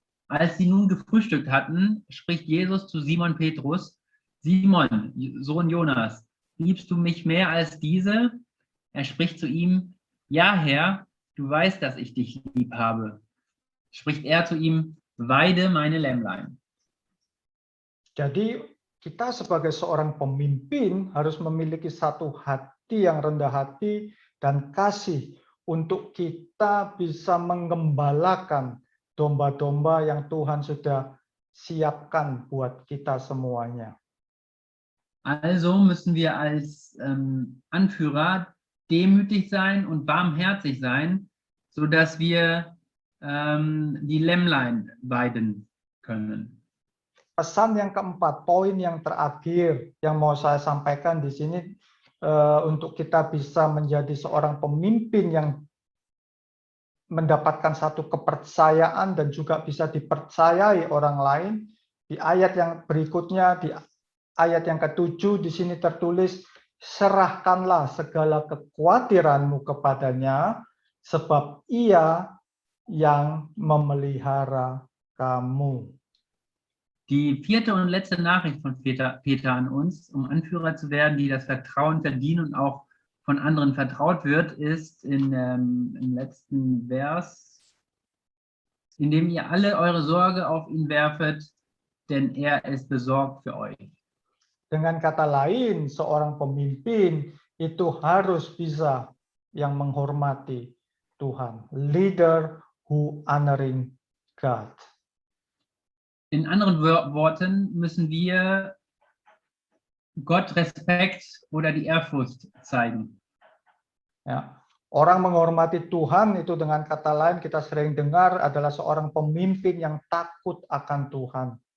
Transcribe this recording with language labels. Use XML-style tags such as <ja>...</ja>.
<de>Als sie nun gefrühstückt hatten, spricht Jesus zu Simon Petrus, Simon, Sohn Jonas, liebst du mich mehr als diese? Er spricht zu ihm, ja Herr, du weißt, dass ich dich lieb habe. Spricht er zu ihm, weide meine Lämmlein.</de> <id>Jadi kita sebagai seorang pemimpin harus memiliki satu hati yang rendah hati dan kasih untuk kita bisa menggembalakan domba-domba yang Tuhan sudah siapkan buat kita semuanya.</id> <de>Also müssen wir als Anführer demütig sein und barmherzig sein, sodass wir die Lämmlein weiden können.</de> <id>Pesan yang keempat, poin yang terakhir yang mau saya sampaikan di sini untuk kita bisa menjadi seorang pemimpin yang mendapatkan satu kepercayaan dan juga bisa dipercayai orang lain. Di ayat yang berikutnya, di ayat yang ke-7 di sini tertulis, serahkanlah segala kekhawatiranmu kepadanya, sebab Ia yang memelihara kamu.</id> <de>Die vierte und letzte Nachricht von Peter an uns, um Anführer zu werden, die das Vertrauen verdienen und auch von anderen vertraut wird, ist im letzten Vers, indem ihr alle eure Sorge auf ihn werfet, denn er ist besorgt für euch.</de> <id>Dengan kata lain, seorang pemimpin itu harus bisa yang menghormati Tuhan.</id> <en>Leader who honoring God.</en> <de>In anderen Worten müssen wir Gott Respekt oder die Ehrfurcht zeigen.</de> <id>Ya. Orang menghormati Tuhan itu dengan kata lain kita sering dengar adalah seorang pemimpin yang takut akan Tuhan.</id>